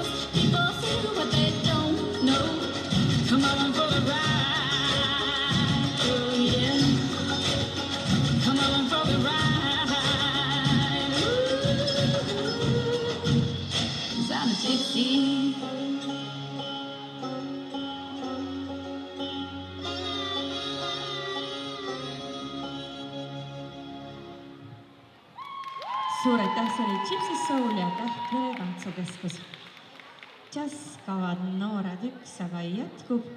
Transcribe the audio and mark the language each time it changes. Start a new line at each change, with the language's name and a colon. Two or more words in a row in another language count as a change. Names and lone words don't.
English: People do what they don't know. Come on for the ride, oh yeah. Come on for the ride, ooh, 'cause I'm a gypsy.
Estonian: Suur aitäh, see oli Gypsy Soul ja Tähtvere tantsukeskus. Džässkavad noored üks, aga jätkub